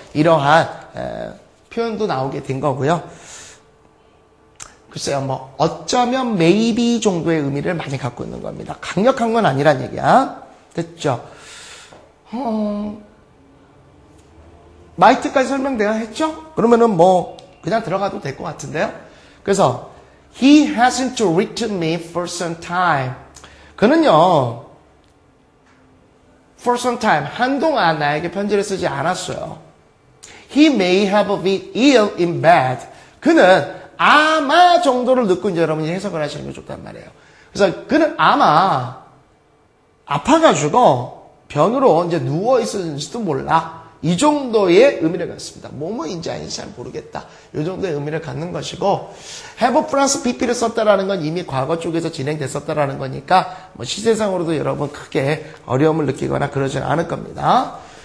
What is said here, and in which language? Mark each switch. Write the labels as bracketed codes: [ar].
[ko] 이러한 표현도 나오게 된 거고요. 글쎄요, 뭐 어쩌면 maybe 정도의 의미를 많이 갖고 있는 겁니다. 강력한 건 아니란 얘기야. 됐죠? might까지 설명 내가 했죠? 그러면은 뭐 그냥 들어가도 될 것 같은데요. 그래서 [en] He hasn't written me for some time. [ko] 그는요, [en] for some time, [ko] 한동안 나에게 편지를 쓰지 않았어요. [en] He may have been ill in bed. [ko] 그는 아마 정도를 넣고 이제 여러분이 해석을 하시는 게 좋단 말이에요. 그래서 그는 아마 아파가지고 병으로 이제 누워있었는지도 몰라. 이 정도의 의미를 갖습니다. 뭐뭐인지 아닌지 잘 모르겠다. 이 정도의 의미를 갖는 것이고, have 플러스 pp를 썼다라는 건 이미 과거 쪽에서 진행됐었다라는 거니까 뭐 시제상으로도 여러분 크게 어려움을 느끼거나 그러진 않을 겁니다.